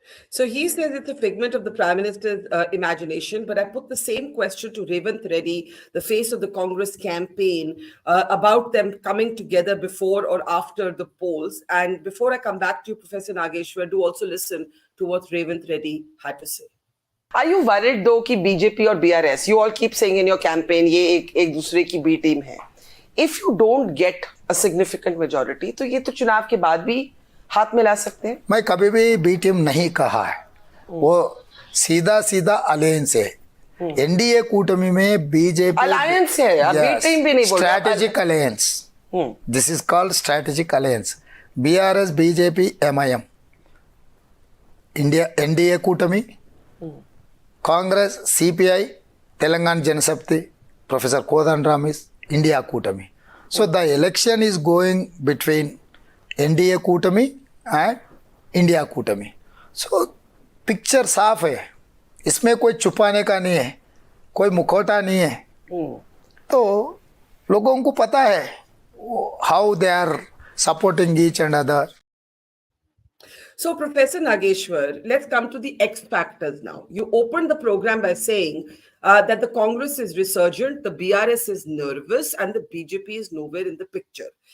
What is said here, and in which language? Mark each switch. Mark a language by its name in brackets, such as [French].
[English] So he says it's a figment of the Prime Minister's imagination, but I put the same question to Revanth Reddy, the face of the Congress campaign, about them coming together before or after the polls. And before I come back to you, Professor Nageshwar, do also listen to what Revanth Reddy had to say. Are you worried though कि BJP और BRS, you all keep saying in your campaign, [Hindi] ये एक दूसरे की B team है. [English] If you don't get a significant majority, [Hindi] तो ये तो चुनाव के बाद भी हाथ मिला सकते हैं. मैं कभी भी बी टीम नहीं कहा है, वो सीधा सीधा अलायंस है. एनडीए कूटमी में बीजेपी अलायंस है यार, बी टीम भी नहीं बोल रहा. [English] Strategic alliance, this is called strategic alliance. BRS BJP MIM India NDA कूटमी, Congress CPI Telangana Janashakti professor Kodandaram is India कूटमी. So the election is going between NDA कूटमी and India कूटमी. [Hindi] So picture साफ है, इसमें कोई छुपाने का नहीं है, कोई मुखौटा नहीं है. तो लोगों को पता है [English] how they are supporting each and other. So, Professor Nageshwar, let's come to the X factors now. You opened the program by saying that the Congress is resurgent, the BRS is nervous, and the BJP is nowhere in the picture.